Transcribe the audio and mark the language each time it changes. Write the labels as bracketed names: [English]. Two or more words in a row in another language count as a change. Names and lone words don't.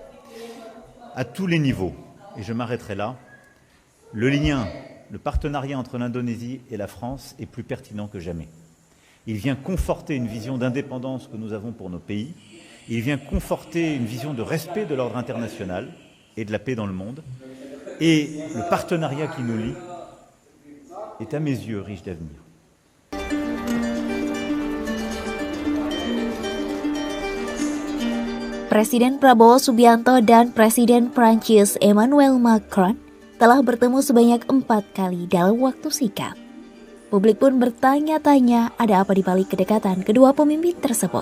[French] À tous les niveaux, et je m'arrêterai là, le partenariat entre l'Indonésie et la France est plus pertinent que jamais. Il vient conforter une vision d'indépendance que nous avons pour nos pays. Il vient conforter une vision de respect de l'ordre international et de la paix dans le monde. Et le partenariat qui nous lie est à mes yeux riche d'avenir. [Indonesian] Presiden Prabowo Subianto dan Presiden Prancis Emmanuel Macron telah bertemu sebanyak 4 kali dalam waktu singkat. Publik pun bertanya-tanya ada apa di balik kedekatan kedua pemimpin tersebut.